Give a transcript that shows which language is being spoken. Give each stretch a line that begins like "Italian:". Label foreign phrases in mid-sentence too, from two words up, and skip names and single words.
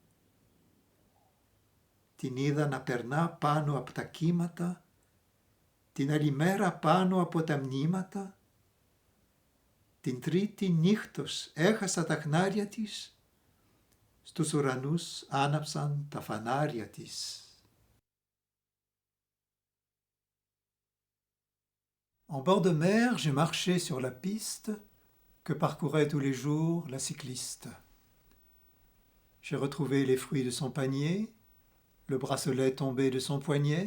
Greek: Την είδα να περνά πάνω από τα κύματα, την άλλη μέρα πάνω από τα μνήματα. Την τρίτη νύχτος έχασα τα χνάρια της, στους ουρανούς άναψαν τα φανάρια της.
French: En bord de mer, j'ai marché sur la piste que parcourait tous les jours la cycliste. J'ai retrouvé les fruits de son panier, le bracelet tombé de son poignet.